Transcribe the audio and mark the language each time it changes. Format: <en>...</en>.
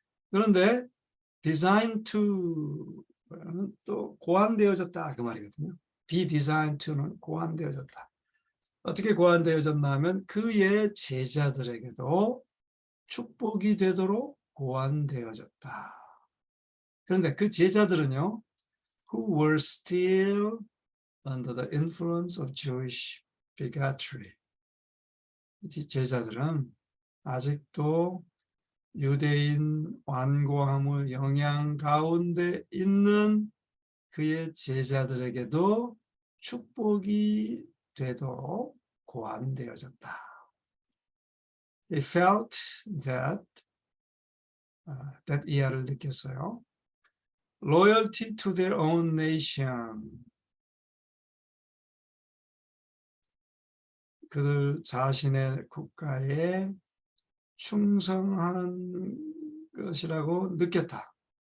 <ko>그런데 designed to는 또 고안되어졌다 그 말이거든요. be designed to는 고안되어졌다. 어떻게 고안되어졌나 하면 그의 제자들에게도 축복이 되도록 고안되어졌다. 그런데 그 제자들은요,</ko> <en>who were still under the influence of Jewish bigotry.</en> <ko>제자들은 아직도 유대인 완고함의 영향 가운데 있는 그의 제자들에게도 축복이 되도록 고안되어졌다.</ko> <en>They felt that</en> <ko>이하를 느꼈어요.</ko> <en>Loyalty to their own nation.</en> <ko>그들 자신의 국가에 충성하는 것이라고 느꼈다.</ko>